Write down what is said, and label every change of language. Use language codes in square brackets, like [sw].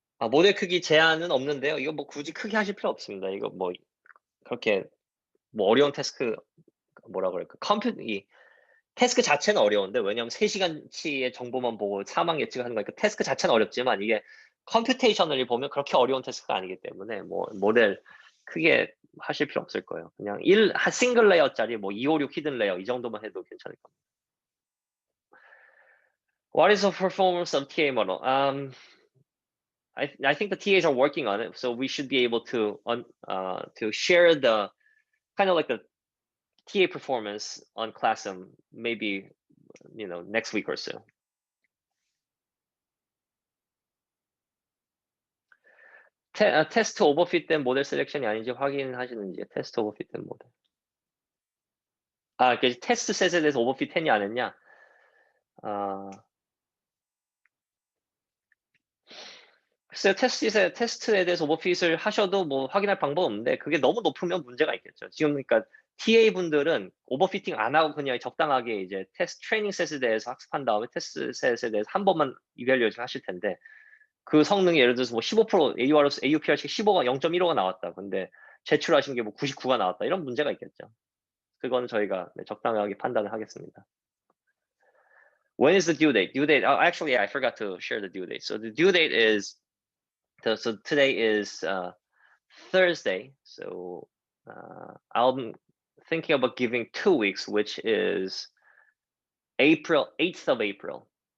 [ko] 모델 크기 제한은 없는데요. 이거 뭐 굳이 크게 하실 필요 없습니다. 이거 뭐 그렇게 뭐 어려운 태스크, 뭐라 그럴까, 태스크 자체는 어려운데, 왜냐하면 3시간치의 정보만 보고 사망 예측하는 거니까 태스크 자체는 어렵지만 이게 컴퓨테이셔널리 보면 그렇게 어려운 태스크가 아니기 때문에 뭐 모델 크게 하실 필요 없을 거예요. 그냥 싱글 레이어짜리 뭐 256 히든 레이어 이 정도만 해도 괜찮을 겁니다. [en] What is the performance of TA model? I think the TAs are working on it, so we should be able to share the kind of like the TA performance on Classum maybe next week or so. [ko] 테스트 오버핏된 모델 셀렉션이 아닌지 확인하시는지. 테스트 오버핏된 모델. 그 테스트 셋에 대해서 오버핏 했냐 안 했냐. 글쎄요, 테스트에 대해서 오버핏을 하셔도 뭐 확인할 방법 없는데, 그게 너무 높으면 문제가 있겠죠. 지금 그러니까 TA 분들은 오버피팅 안 하고 그냥 적당하게 이제 테스트 트레이닝 셋에 대해서 학습한 다음에 테스트 셋에 대해서 한 번만 이밸류에이션 하실 텐데, 그 성능이 예를 들어서 뭐 15% AUPR식 15가 0.15가 나왔다. 근데 제출하신 게 뭐 99가 나왔다. 이런 문제가 있겠죠. 그건 저희가 적당하게 판단을 하겠습니다. [en] When is the due date? Due date. Actually, yeah, I forgot to share the due date. So the due date is so today is Thursday. So I'm thinking about giving 2 weeks, which is April 8th of April.